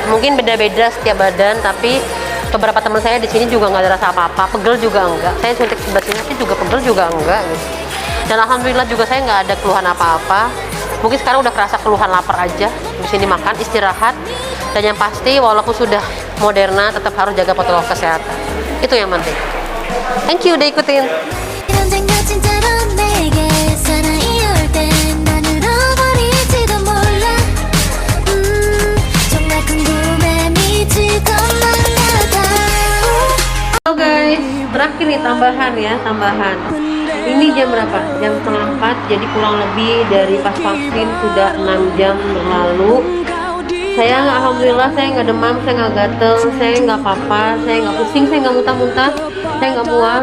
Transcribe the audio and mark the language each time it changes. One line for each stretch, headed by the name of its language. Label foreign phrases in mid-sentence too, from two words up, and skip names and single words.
Indonesian: Mungkin beda-beda setiap badan, tapi beberapa teman saya di sini juga nggak ada rasa apa-apa. Pegel juga enggak. Saya suntik sebelah sini sih juga pegel juga enggak. Gitu. Dan alhamdulillah juga saya nggak ada keluhan apa-apa. Mungkin sekarang udah kerasa keluhan lapar aja. Di sini makan, istirahat. Dan yang pasti walaupun sudah Moderna, tetap harus jaga protokol kesehatan. Itu yang penting.
English: Thank you
Indonesian: udah ikutin.
Korean: 이런 장면 진짜로 내게 사랑이 올 땐 난 울어버릴지도 몰라 정말 궁금해 미치던만 같아
Indonesian: Halo guys, terakhir nih tambahan. Ini jam berapa? Jam 3:30, jadi kurang lebih dari pas vaksin sudah 6 jam berlalu. Saya alhamdulillah saya nggak demam, saya nggak gatel, saya nggak apa-apa, saya nggak pusing, saya nggak muntah-muntah, saya nggak mual.